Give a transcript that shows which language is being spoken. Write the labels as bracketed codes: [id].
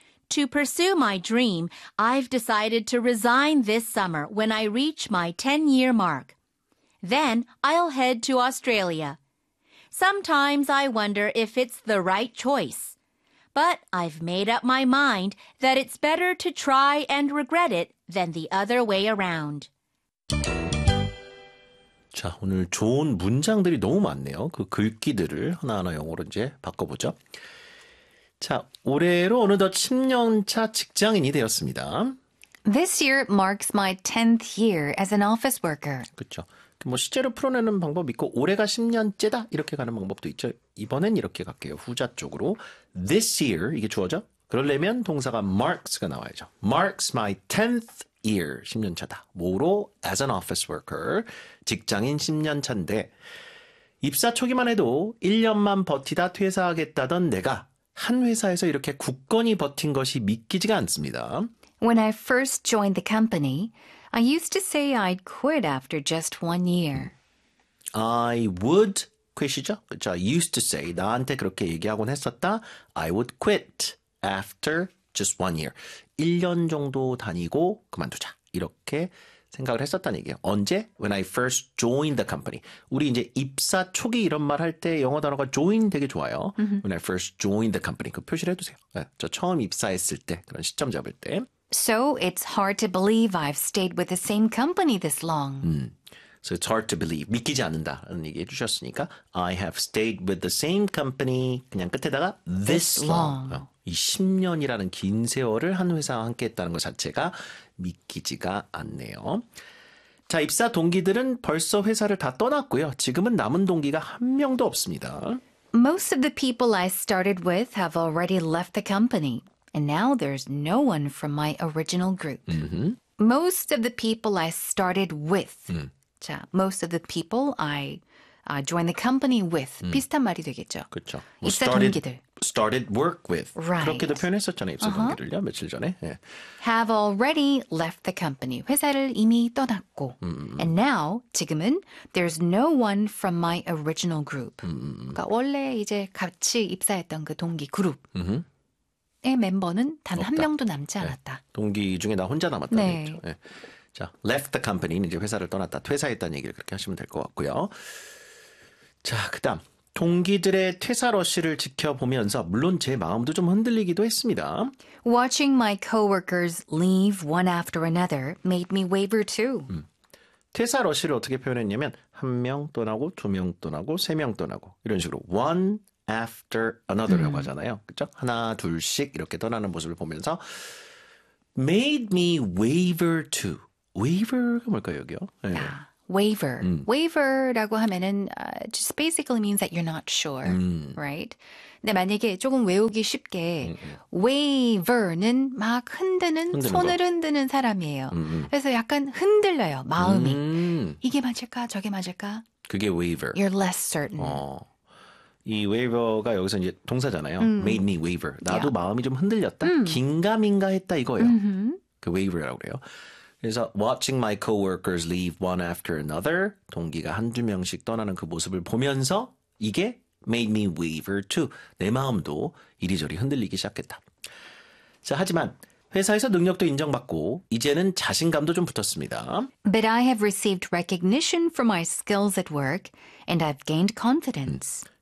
[en] To pursue my dream, I've decided to resign this summer when I reach my 10-year mark. Then I'll head to Australia. Sometimes I wonder if it's the right choice. But I've made up my mind that it's better to try and regret it than the other way around. [ko] 자, 오늘 좋은 문장들이 너무 많네요. 그 글귀들을 하나하나 영어로 이제 바꿔보죠. 자, 올해로 어느덧 10년 차 직장인이 되었습니다. [en] This year marks my 10th year as an office worker. [ko] 그렇죠. 뭐 시제로 풀어내는 방법 있고 올해가 10년째다 이렇게 가는 방법도 있죠. 이번엔 이렇게 갈게요. 후자 쪽으로 this year 이게 주어죠. 그러려면 동사가 marks가 나와야죠. [en] marks my 10th year [ko] 10년차다. 뭐로 [en] as an office worker [ko] 직장인 10년차인데 입사 초기만 해도 1년만 버티다 퇴사하겠다던 내가 한 회사에서 이렇게 굳건히 버틴 것이 믿기지가 않습니다. [en] When I first joined the company, I used to say I'd quit after just 1 year. I would quit이죠? 그렇죠? I used to say, [ko] 나한테 그렇게 얘기하곤 했었다. [en] I would quit after just 1 year. [ko] 1년 정도 다니고 그만두자. 이렇게 생각을 했었다는 얘기예요. 언제? [en] When I first joined the company. [ko] 우리 이제 입사 초기 이런 말 할 때 영어 단어가 join 되게 좋아요. [en] When I first joined the company. [ko] 그 표시를 해두세요. 네, 저 처음 입사했을 때, 그런 시점 잡을 때. [en] So it's hard to believe I've stayed with the same company this long. So it's hard to believe. [ko] 믿기지 않는다라는 얘기 해주셨으니까 [en] I have stayed with the same company. [ko] 그냥 끝에다가 [en] this long. [ko] 이 10년이라는 긴 세월을 한 회사와 함께했다는 것 자체가 믿기지가 않네요. 자, 입사 동기들은 벌써 회사를 다 떠났고요. 지금은 남은 동기가 한 명도 없습니다. [en] Most of the people I started with have already left the company. And now there's no one from my original group. Mm-hmm. Most of the people I started with. 자, most of the people I joined the company with. [ko] 비슷한 말이 되겠죠. 그렇죠. 입사 started, 동기들. [en] Started work with. Right. [ko] 그렇게도 표현했었잖아요. 입사 동기들요, 며칠 전에. 예. [en] Have already left the company. 회사를 이미 떠났고. And now, [ko] 지금은, [en] there's no one from my original group. [ko] 그러니까 원래 이제 같이 입사했던 그 동기 그룹. 의 멤버는 단 한 명도 남지 않았다. 네. 동기 중에 나 혼자 남았다는 네. 얘기죠. 네. 자, [en] left the company, [ko] 이제 회사를 떠났다, 퇴사했다는 얘기를 그렇게 하시면 될 것 같고요. 자, 그 다음, 동기들의 퇴사 러시를 지켜보면서 물론 제 마음도 좀 흔들리기도 했습니다. [en] Watching my coworkers leave one after another made me waver too. [ko] 퇴사 러시를 어떻게 표현했냐면 한 명 떠나고, 두 명 떠나고, 세 명 떠나고 이런 식으로 [en] one after another [ko] 라고 하잖아요. 그렇죠? 하나, 둘씩 이렇게 떠나는 모습을 보면서 [en] made me waver too. [ko] Waver가 뭘까요, 여기요? 네. Waver. Waver라고 하면은 [en] just basically means that you're not sure, right? [ko] 근데 만약에 조금 외우기 쉽게 waver는 막 손을 흔드는 사람이에요. 그래서 약간 흔들려요, 마음이. 이게 맞을까, 저게 맞을까? 그게 waver. [en] You're less certain. [ko] 이 waver가 여기서 이제 동사잖아요. [en] Made me waver. [ko] 나도 마음이 좀 흔들렸다. 긴가민가 했다 이거예요. 그 waver라고 그래요. 그래서 [en] watching my coworkers leave one after another, [ko] 동기가 한두 명씩 떠나는 그 모습을 보면서 이게 [en] made me waver too. [ko] 내 마음도 이리저리 흔들리기 시작했다. 자, 하지만 회사에서 능력도 인정받고 이제는 자신감도 좀 붙었습니다. [en] But I have received recognition for my skills at work and I've gained confidence.